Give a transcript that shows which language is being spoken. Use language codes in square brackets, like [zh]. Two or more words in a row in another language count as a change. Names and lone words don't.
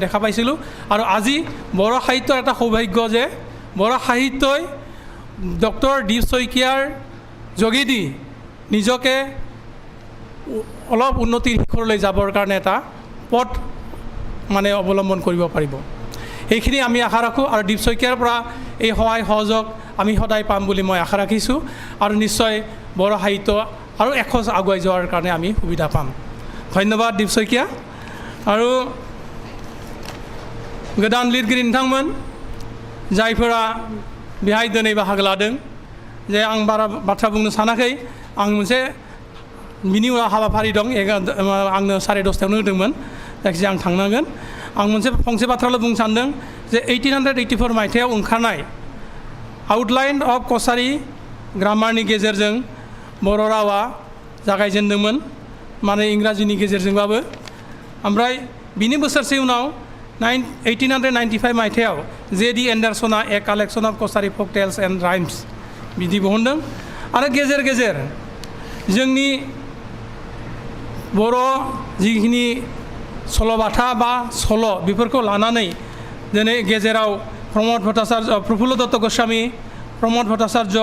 [as] দেখা পাইছিলোঁ আৰু আজি বড় সাহিত্যৰ এটা সৌভাগ্য যে বড় সাহিত্যই ডক্টৰ দীপ শইকীয়াৰ যোগেদি নিজকে অলপ উন্নতিৰ শিখৰলৈ যাবৰ কাৰণে এটা পথ মানে অৱলম্বন কৰিব পাৰিব এইখিনি আমি আশা ৰাখোঁ আৰু দীপ শইকীয়াৰ পৰা এই সহায় সহযোগ আমি সদায় পাম বুলি মই আশা ৰাখিছোঁ আৰু নিশ্চয় বড় সাহিত্য আৰু এখোজ আগুৱাই যোৱাৰ কাৰণে আমি সুবিধা পাম ধন্যবাদ दीप शइकिया आरो [brx] गोदान लिरगिरि नोंथांमोन जायफोरा बेहाय दिनै बाहागो लादों जे आं बारा बाथ्रा बुंनो सानाखै आं मोनसे बिनि उनाव हाबाफारि दं आंनो 10:30 होदोंमोन जायखिजाया आं थांनांगोन आं मोनसे फंसे बाथ्राल' बुंनो सानदों जे 1884 मायथाइयाव ओंखारनाय आउटलाइन अफ कसारी ग्रामारनि गेजेरजों बर' रावा जागायजेनदोंमोन माने इंराजिनि गेजेरजोंबाबो ओमफ्राय बिनि बोसोरसे उनाव 1895 मायथाइयाव J.D. एन्डारसना ए कालेक्शन अफ कसारी folk tales and rhymes बिदि बहनदों आरो गेजेर गेजेर जोंनि बर' जिखिनि सल'बाथा बा सल' बेफोरखौ लानानै दिनै गेजेराव प्रमद भट्टाचार्य प्रफुल्ल दत्त गोस्वामी प्रमद भट्टाचार्य